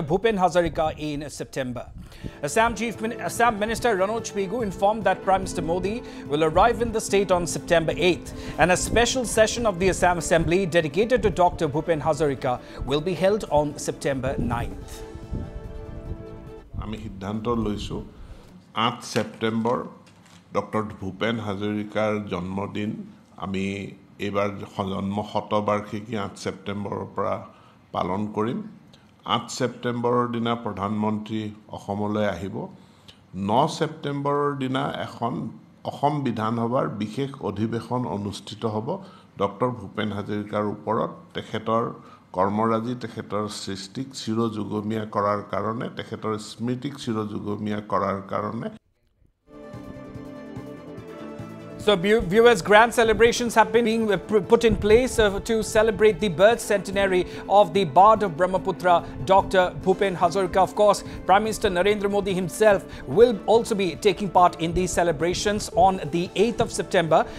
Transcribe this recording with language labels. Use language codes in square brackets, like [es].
[en] Bhupen Hazarika in September. Assam Minister Ranoj Pegu informed that Prime Minister Modi will arrive in the state on September 8th, and a special session of the Assam Assembly dedicated to Dr. Bhupen Hazarika will be held on September 9th. [as] আমি সিদ্ধান্ত লৈছো 8 September doctor Bhupen হাজৰিকাৰ জন্মদিন আমি এবাৰ জন্ম শতবাৰ্ষিকী 8 সেপ্টেম্বৰৰ পৰা পালন কৰিম 8 সেপ্টেম্বৰৰ দিনা প্ৰধানমন্ত্ৰী অসমলৈ আহিব 9 সেপ্টেম্বৰৰ দিনা এখন অসম বিধানসভাৰ বিশেষ অধিৱেশন অনুষ্ঠিত হ'ব ডক্টৰ ভূপেন হাজৰিকাৰ ওপৰত তেখেতৰ কৰ্মৰাজি তেখেতৰ সৃষ্টিক চিৰযুগমীয়া কৰাৰ কাৰণে তেখেতৰ স্মৃতিক চিৰযুগমীয়া কৰাৰ কাৰণে [en] So viewers, grand celebrations have been being put in place to celebrate the birth centenary of the Bard of Brahmaputra, Dr. Bhupen Hazarika. Of course, Prime Minister Narendra Modi himself will also be taking part in these celebrations on the 8th of September.